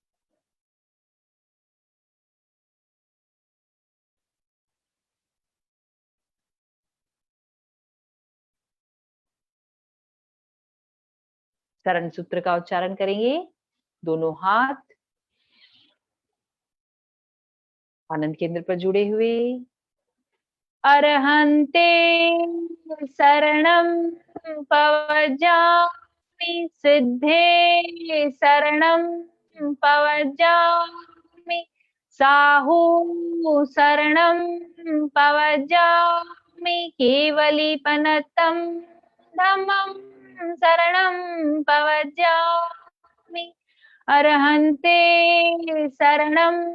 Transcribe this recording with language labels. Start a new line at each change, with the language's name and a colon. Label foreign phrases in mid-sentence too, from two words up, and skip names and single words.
Hindi: शरण सूत्र का उच्चारण करेंगे। दोनों हाथ आनंद केंद्र पर जुड़े हुए।
Prakrit languages: अरहन्ते शरणं पवजामि, सिद्धे शरणं पवजामि, साहू शरणं पवजामि, केवलीपनतं धम्मं शरणं पवजामि, अरहन्ते शरणं